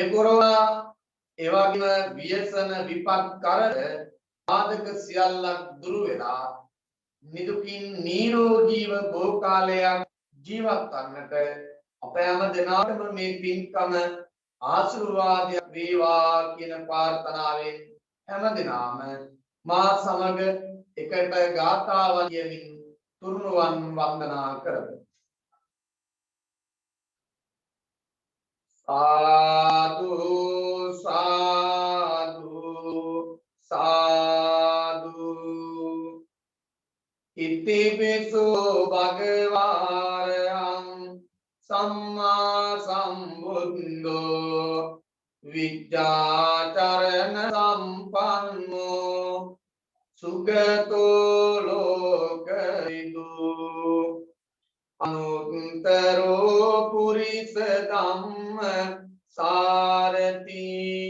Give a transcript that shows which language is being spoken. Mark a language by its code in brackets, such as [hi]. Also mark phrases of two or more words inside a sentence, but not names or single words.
[si] පුරවා එවැගේම ව්‍යසන විපත් කරද ආදක සියල්ලක් දුරු වෙලා නිදුකින් නිරෝගීව බොහෝ කාලයක් ජීවත් වන්නට අප හැම දිනාටම මේ පින්කම ආශිර්වාදයක් වේවා කියන ප්‍රාර්ථනාවෙන් හැම දිනාම මා සමග එකට ගාථාවන් කියමින් තුරුණුවන් වන්දනා කරමු. [pi] साधु साधु साधु इति विसु भगवारहं सम्मा सम्बुद्धो विद्याचरण संपन्नो सुगतो लोकविदु अनुत्तरो पुरिस धम्म सारथी